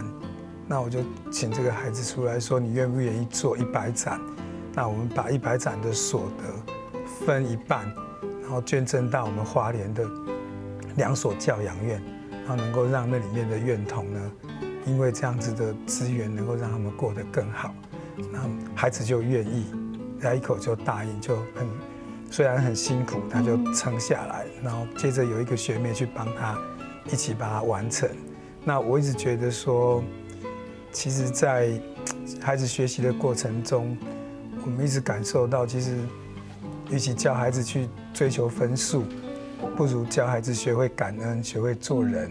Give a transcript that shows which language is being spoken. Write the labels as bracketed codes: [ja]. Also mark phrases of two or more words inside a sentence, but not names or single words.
[zh] 那我就請這個孩子出來說，你願不願意做100盞？那我們把100盞的所得分一半，然後捐贈到我們花蓮的2所教養院，然後能夠讓那裡面的院童呢，因為這樣子的資源能夠讓他們過得更好，那孩子就願意。他一口就答应，就虽然很辛苦，他就撑下来，然后接着有一个学妹去帮他一起把它完成。那我一直觉得说，其实，在孩子学习的过程中，我们一直感受到，其实与其教孩子去追求分数，不如教孩子学会感恩，学会做人。